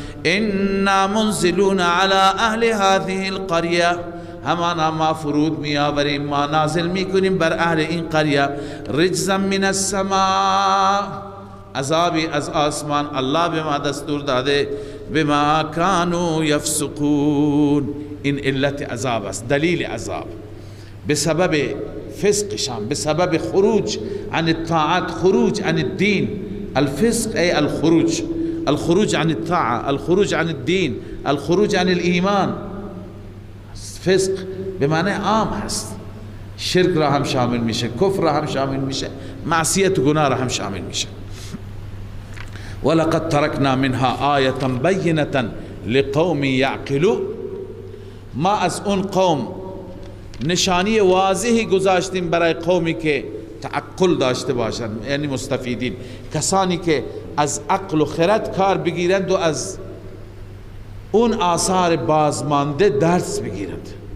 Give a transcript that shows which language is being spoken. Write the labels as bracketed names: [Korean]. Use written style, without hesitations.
[Arabic] انا منزلون علی اهل هذه القریه، [Persian] همانا ما فرود می آوریم، ما نازل می کنیم بر اهل این قریه، [Arabic] رجزا من السماء، [Persian] عذابی از آسمان الله به ما دستور داده، [Arabic] بما كانوا يفسقون، [Persian] این علت عذاب است، دلیل عذاب، به سبب فسقشان، به سبب [Arabic] خروج عن الطاعات، خروج عن الدين. الفسق ای الخروج، الخروج عن الطاعة، الخروج عن الدين، الخروج عن الإيمان. [Persian] فسق به معنی عام هست، شرک را هم شامل میشه، کفر را هم شامل میشه، معصیت و گناه را هم شامل میشه. [Arabic] ولقد ترکنا منها آیة بینة لقوم یعقلون، [Persian] ما از اون قوم نشانی واضحی گذاشتیم برای قومی که تعقل داشته باشند، یعنی مستفیدین، کسانی که از عقل و خرد کار بگیرند و از اون آثار بازمانده درس بگیرند.